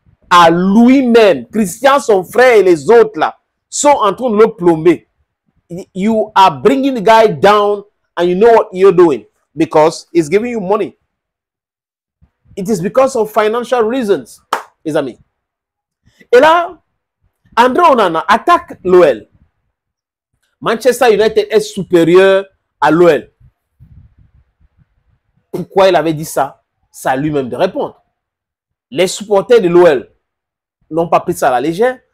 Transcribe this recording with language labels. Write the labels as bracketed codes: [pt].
[fr] À lui-même. Christian, son frère et les autres là sont en train de le plomber. [en] You are bringing the guy down and you know what you're doing because he's giving you money. It is because of financial reasons, [fr] les amis. Et là, André Onana attaque l'OL. Manchester United est supérieur à l'OL. Pourquoi il avait dit ça? C'est à lui-même de répondre. Les supporters de l'OL n'ont pas pris ça à la légère.